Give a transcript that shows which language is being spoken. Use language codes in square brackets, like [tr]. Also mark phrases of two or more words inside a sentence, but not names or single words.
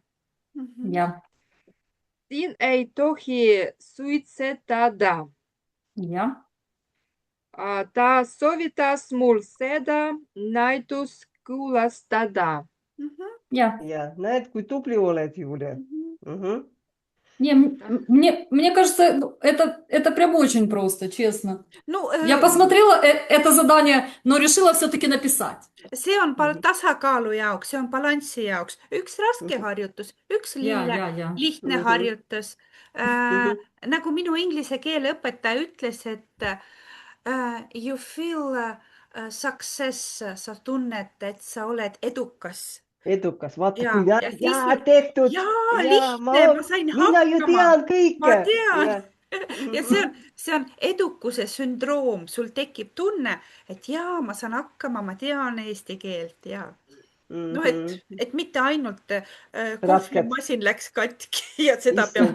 [et] Mhm. Я. Siin ei tohi suitsetada. Я. Ta soovitas mul seda näitust külastada. Mhm. Я. ja näed, kui tubli oled, Julia. Mhm. [ru] Не, мне кажется, ну, это прям очень просто, честно. No Я посмотрела это задание, но решила все-таки написать. [et] see on tasakaalu jaoks, see on balansi jaoks. Üks raske harjutus, üks Ja. lihtne Mhm. harjutus. Mhm. Nagu minu inglise keele õpetaja ütles, et [en] you feel success, [et] sa tunned, et sa oled edukas. Edukas, vaata Ja, kui ja siis tehtud. jaa, Ja, lihtne, ma sain mina ju hakkama. tean kõike. Ma tean. Ja. Ja see on edukuse sündroom, sul tekib tunne, et jaa, ma saan hakkama, ma tean eesti keelt ja noh, et mitte ainult kohvimasin läks katki ja seda peab